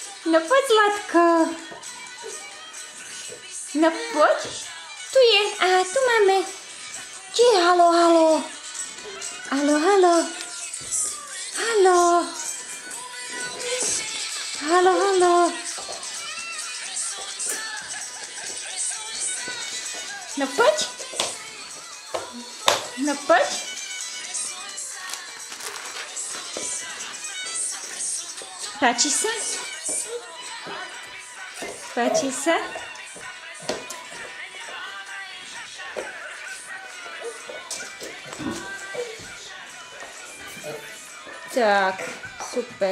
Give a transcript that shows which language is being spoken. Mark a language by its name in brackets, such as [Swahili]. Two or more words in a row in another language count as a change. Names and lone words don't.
[Slovak] No poď, Zlatko. No poď. Tu je. Aha, tu máme. Či je? Halo, halo. Halo, halo. Halo. Halo, halo. No poď. No poď. Páči sa? Páči sa? Tak, super.